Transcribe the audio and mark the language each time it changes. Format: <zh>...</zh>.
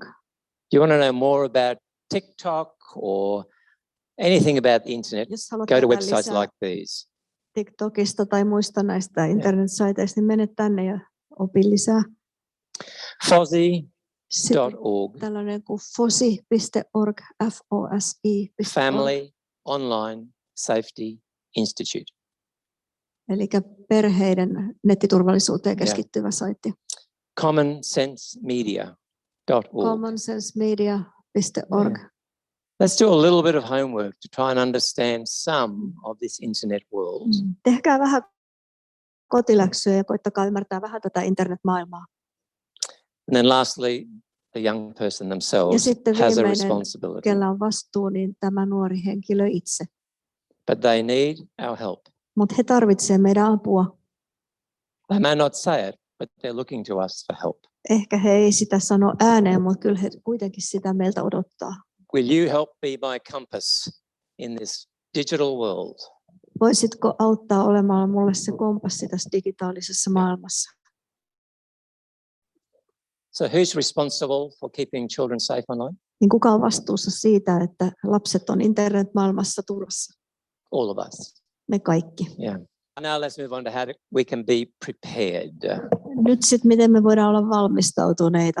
<en>Do you want to know more about TikTok or anything about the internet? Go to websites like these.</en> <fi>TikTokista tai muista näistä internetsaiteista, niin mene tänne ja opi lisää.</fi> <en>FOSI.org.</en> <fi>Tällainen kuin fosi.org, FOSI.</fi> <en>Family Online Safety Institute.</en> <fi>Eli perheiden nettiturvallisuuteen keskittyvä saitti.</fi> <en>commonsensemedia.org. commonsensemedia.org. Let's do a little bit of homework to try and understand some of this internet world.</en> <fi>Tehkää vähän kotiläksyä ja koittakaa ymmärtää vähän tätä internetmaailmaa.</fi> <en>And then lastly, the young person</en> <fi>Ja</fi> <en>themselves</en> <fi>sitten</fi> <en>has a</en> <fi>viimeinen,</fi> <en>responsibility.</en> <fi>kellä on vastuu, niin tämä nuori henkilö itse.</fi> <en>But they need our help.</en> <fi>Mutta he tarvitsevat meidän apua.</fi> <en>They may not say it, but they're looking to us for help.</en> <fi>Ehkä he ei sitä sano ääneen, mutta kyllä he kuitenkin sitä meiltä odottaa.</fi> <en>Will you help be my compass in this digital world?</en> <fi>Voisitko auttaa olemaan mulle se kompassi tässä digitaalisessa maailmassa?</fi> <en>So who's responsible for keeping children safe online?</en> <fi>Niin kuka on vastuussa siitä, että lapset on internetmaailmassa turvassa?</fi> <en>All of us.</en> <fi>Me kaikki.</fi> <en>Yeah. Now let's move on to how we can be prepared.</en> <fi>Nyt sitten miten me voidaan olla valmistautuneita?</fi>